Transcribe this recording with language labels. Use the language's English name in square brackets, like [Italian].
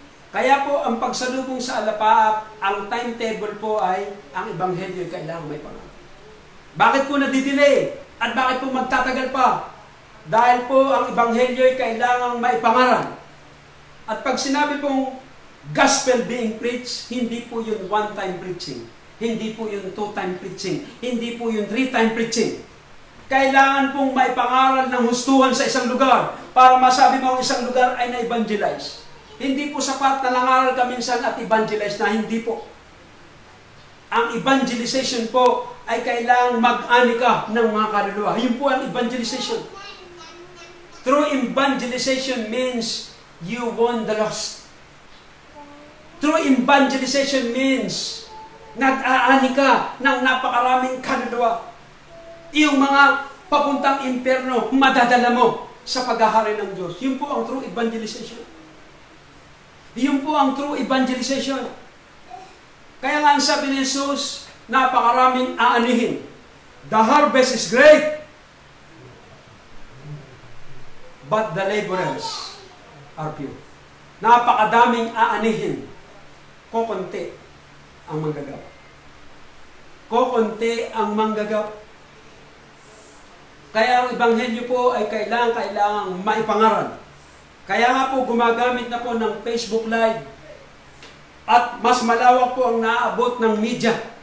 [Filipino] Kaya po, ang pagsalubong sa alapaap, ang timetable po ay ang ebanghelyo ay kailangan may pangalan. Bakit po nadidelay? At bakit po magtatagal pa? Dahil po ang ebanghelyo ay kailangan may pangalan. At pag sinabi pong [English] gospel being preached, [Filipino] hindi po yun [English] one-time preaching. [Filipino] Hindi po yun [English] two-time preaching. [Filipino] Hindi po yun [English] three-time preaching. [Filipino] Kailangan pong may pangaral ng hustuhan sa isang lugar para masabi mo ang isang lugar ay na-evangelize. Hindi po sapat na nangaral ka minsan at evangelize na, hindi po. Ang evangelization po ay kailangang mag-ani ka ng mga kaluluwa. Yun po ang evangelization. [English] True evangelization means you won the lost. True evangelization means [Filipino] nag-aani ka ng napakaraming kaluluwa. Yung mga papuntang impyerno, madadala mo sa paghahari ng Diyos. Yun po ang [English] true evangelization. [Filipino] Yun po ang true evangelization. Kaya nga ang sabi ni Jesus, napakaraming aanihin. [English] The harvest is great, but the laborers are few. [Filipino] Napakadaming aanihin. Kokonti ang manggagawa. Kokonti ang manggagawa. Kaya ang ebanghelyo po ay kailangang maipangaral. Kaya nga po gumagamit na po ng Facebook Live at mas malawak po ang naaabot ng media.